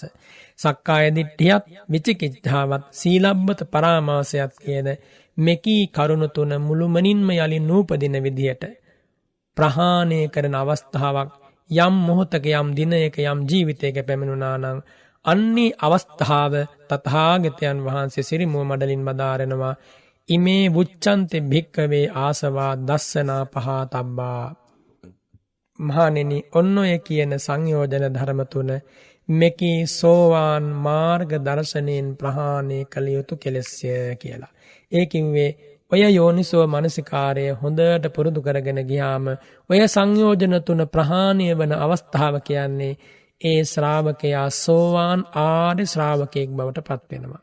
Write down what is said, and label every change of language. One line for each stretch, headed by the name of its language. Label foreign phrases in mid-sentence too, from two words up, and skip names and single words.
Sinhala: සක්කාය දිට්ඨියත් විචිකිච්ඡාවත් සීලබ්බත පරාමාසයත් කියන මෙකී කරුණු තුන මුළුමනින්ම යලි නූපදින විදියට ප්‍රහාණය කරන අවස්ථාවක් යම් මොහොතක යම් දිනයක යම් ජීවිතයක පැමිණුණා නම් අන්නේ අවස්ථාව තථාගතයන් වහන්සේ සිරිමුව මඩලින් බදාරනවා
Pali: ඉමේ වුච්ඡන්තේ භික්කවේ ආසවා දස්සනා පහතබ්බා.
Sinhala: මහණෙනි ඔන්න ඔය කියන සංයෝජන ධර්ම තුන මෙකී සෝවාන් මාර්ග දර්ශනයෙන් ප්‍රහාණය කළ යුතු කෙලෙස්ය කියලා. ඒ කිව්වේ ඔය යෝනිසෝ මනසිකාරය හොඳට පුරුදු කරගෙන ගියාම ඔය සංයෝජන තුන ප්‍රහාණය වන අවස්ථාව කියන්නේ ඒ ශ්‍රාවකයා සෝවාන් ආර්ය ශ්‍රාවකයෙක් බවට පත් වෙනවා.